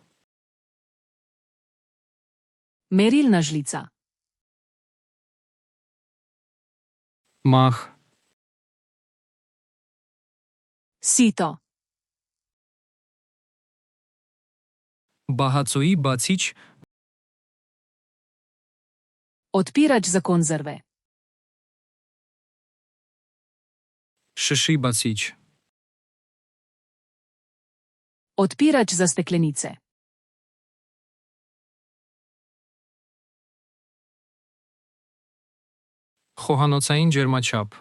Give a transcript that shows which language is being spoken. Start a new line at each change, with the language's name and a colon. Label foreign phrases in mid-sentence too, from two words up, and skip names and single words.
Slovenian: Merilna žlica.
Armenian: մախ,
Slovenian: Sito.
Armenian: բահացոյի բացիչ,
Slovenian: Odpirač za konzerve.
Armenian: շշի բացիչ,
Slovenian: Odpirač za steklenice.
Armenian: խոհանոցային ջերմաչափ,